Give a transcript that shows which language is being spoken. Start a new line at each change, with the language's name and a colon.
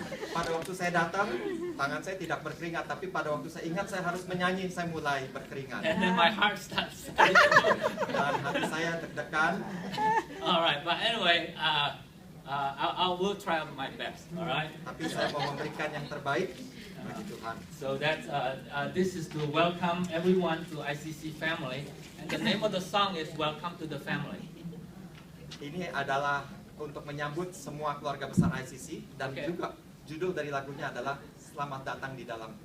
Indonesian: Pada waktu saya datang, tangan saya tidak berkeringat, tapi pada waktu saya ingat saya harus menyanyi, saya mulai berkeringat.
English: And then my heart starts.
Indonesian: Dan hati saya deg-degan.
English: All right, but anyway, I will try my best. All right.
Indonesian: Tapi saya mau memberikan yang terbaik bagi Tuhan.
English: So that's this is to welcome everyone to ICC family, and the name of the song is "Welcome to the Family."
Indonesian: Ini adalah untuk menyambut semua keluarga besar ICC dan
English: Okay.
Indonesian: juga judul dari lagunya adalah Selamat Datang di Dalam